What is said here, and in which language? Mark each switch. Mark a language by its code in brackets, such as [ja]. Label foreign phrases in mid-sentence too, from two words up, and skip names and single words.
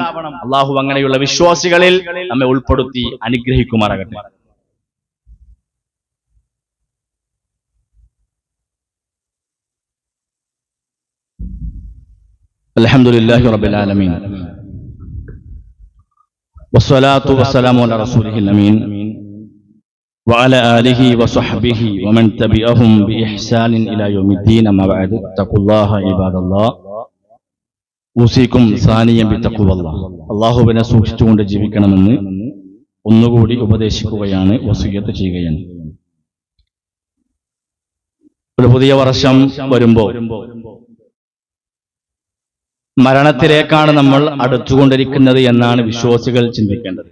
[ml] അള്ളാഹു അങ്ങനെയുള്ള വിശ്വാസികളിൽ നമ്മെ ഉൾപ്പെടുത്തി അനുഗ്രഹിക്കുമാറാകട്ടെ. [ar] الحمد لله رب العالمين والصلاة والسلام على رسوله الأمين وعلى آله وصحبه ومن تبعهم بإحسان إلى يوم الدين. أما بعد اتقوا الله عباد الله أوصيكم ثانيا بتقوى الله. [ml] അല്ലാഹുവിനെ സൂക്ഷിച്ചുകൊണ്ട് ജീവിക്കണമെന്ന് ഒന്നുകൂടി ഉപദേശിക്കുകയാണ്, വസിയ്യത്ത് ചെയ്യുകയാണ്. ഒരു പുതിയ വർഷം വരുമ്പോ മരണത്തിലേക്കാണ് നമ്മൾ അടുത്തുകൊണ്ടിരിക്കുന്നത് എന്നാണ് വിശ്വാസികൾ ചിന്തിക്കേണ്ടത്.